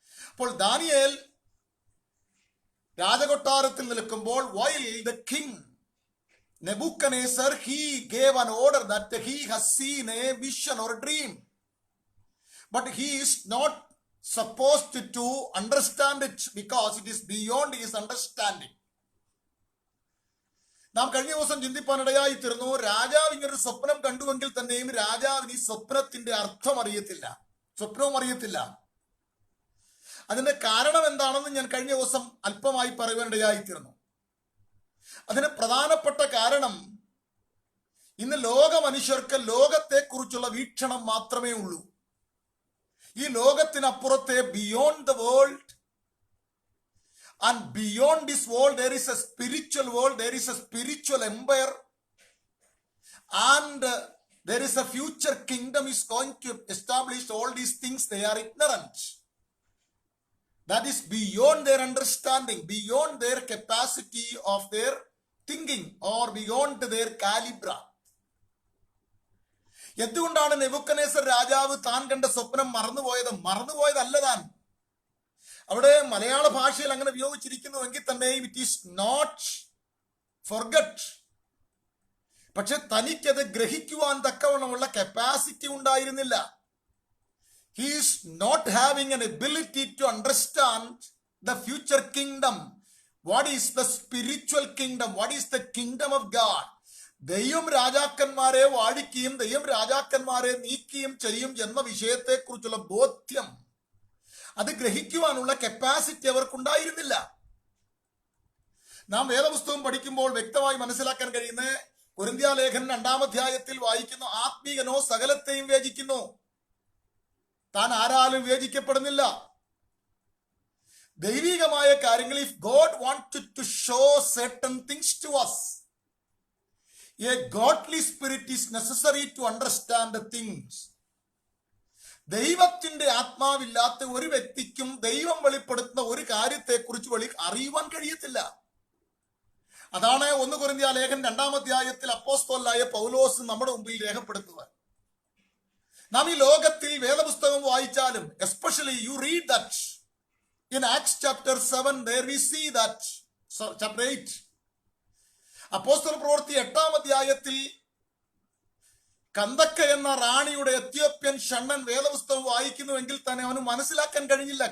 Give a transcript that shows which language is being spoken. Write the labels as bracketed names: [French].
[Malayalam] അപ്പോൾ ദാനിയേൽ രാജകൊട്ടാരത്തിൽ നിൽക്കുമ്പോൾ [English] while the king Nebuchadnezzar he gave an order that he has seen a vision or a dream, but he is not supposed to understand it because it is beyond his understanding. [Malayalam] നാം കഴിഞ്ഞ ദിവസം ചിന്തിപ്പാനിടയായി തീർന്നു. രാജാവ് ഇങ്ങനൊരു സ്വപ്നം കണ്ടുവെങ്കിൽ തന്നെയും രാജാവിന് ഈ സ്വപ്നത്തിന്റെ അർത്ഥം അറിയത്തില്ല, സ്വപ്നവും അറിയത്തില്ല. അതിന്റെ കാരണം എന്താണെന്ന് ഞാൻ കഴിഞ്ഞ ദിവസം അല്പമായി പറയുവാനിടയായി തീർന്നു. അതിന് പ്രധാനപ്പെട്ട കാരണം ഇന്ന് ലോക മനുഷ്യർക്ക് ലോകത്തെക്കുറിച്ചുള്ള വീക്ഷണം മാത്രമേ ഉള്ളൂ. ഈ ലോകത്തിനപ്പുറത്തെ [English] Beyond the world, and beyond this world there is a spiritual world, there is a spiritual empire, and there is a future kingdom is going to establish. All these things they are ignorant. That is beyond their understanding, beyond their capacity of their thinking or beyond their calibre. [Malayalam] എന്തുകൊണ്ടാണ് Nebuchadnezzar രാജാവ് താൻ കണ്ട സ്വപ്നം മറന്നുപോയതല്ല താൻ. അവിടെ മലയാള ഭാഷയിൽ അങ്ങനെ ഉപയോഗിച്ചിരിക്കുന്നുവെങ്കിൽ തന്നെ [English] It is not forgot. [Malayalam] പക്ഷെ തനിക്കത് ഗ്രഹിക്കുവാൻ തക്കവണ്ണമുള്ള കപ്പാസിറ്റി ഉണ്ടായിരുന്നില്ല. [English] He is not having an ability to understand the future kingdom. What is the spiritual kingdom? What is the kingdom of God? [Malayalam] ദൈവം രാജാക്കന്മാരെ വാഴിക്കുകയും ദൈവം രാജാക്കന്മാരെ നീക്കുകയും ചെയ്യും എന്ന വിഷയത്തെക്കുറിച്ചുള്ള ബോധ്യം, അത് ഗ്രഹിക്കുവാനുള്ള കപ്പാസിറ്റി അവർക്കുണ്ടായിരുന്നില്ല. നാം വേദപുസ്തകം പഠിക്കുമ്പോൾ വ്യക്തമായി മനസ്സിലാക്കാൻ കഴിയുന്ന കൊരിന്ത്യലേഖനം 2-ാം അധ്യായത്തിൽ വായിക്കുന്നു, ആത്മീകനോ സകലത്തെയും വിവേചിക്കുന്നു, താൻ ആരാലും വിവേചിക്കപ്പെടുന്നില്ല. ദൈവികമായ കാര്യങ്ങൾ, [English] if God wanted to show certain things to us, a godly spirit is necessary to understand the things. [Malayalam] ദൈവത്തിന്റെ ആത്മാവില്ലാത്ത ഒരു വ്യക്തിക്കും ദൈവം വെളിപ്പെടുത്തുന്ന ഒരു കാര്യത്തെക്കുറിച്ച് അറിയുവാൻ കഴിയത്തില്ല. അതാണ് 1 കൊരിന്ത്യലേഖനം 2-ാം അധ്യായത്തിൽ അപ്പോസ്തലനായ പൗലോസ് നമ്മുടെ മുമ്പിൽ രേഖപ്പെടുത്തുന്നത്. നാം ഈ ലോകത്തിൽ വേദപുസ്തകം വായിച്ചാലും, [English] especially you read that in Acts chapter 7, there we see that, chapter 8, [Malayalam] അപ്പോസ്തല പ്രവൃത്തി 8-ാം അധ്യായത്തിൽ കന്ദക്ക എന്ന റാണിയുടെ എത്യോപ്യൻ ഷണ്ണൻ വേദപുസ്തകം വായിക്കുന്നുവെങ്കിൽ തന്നെ അവന് മനസ്സിലാക്കാൻ കഴിഞ്ഞില്ല.